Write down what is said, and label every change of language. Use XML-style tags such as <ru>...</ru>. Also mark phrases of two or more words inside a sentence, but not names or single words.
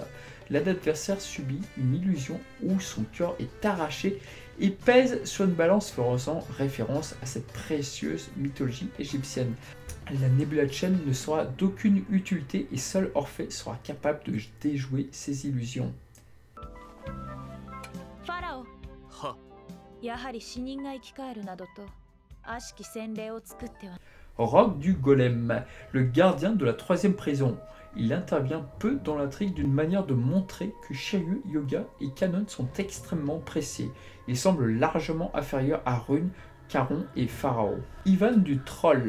<fr>L'adversaire subit une illusion où son cœur est arraché et pèse sur une balance faisant référence à cette précieuse mythologie égyptienne. La Nebula Chain ne sera d'aucune utilité et seul Orphée sera capable de déjouer ses illusions.</fr> <ja>ファラオ、はやはり死人が生き返るなどと悪しき洗礼を作っては</ja> <fr>Rogue du Golem, le gardien de la troisième prison. Il intervient peu dans l'intrigue d'une manière de montrer que Shiryu, Yoga et Kanon sont extrêmement pressés. Il semble largement inférieur à Rune, Charon et Pharaon. Ivan du Troll.</fr>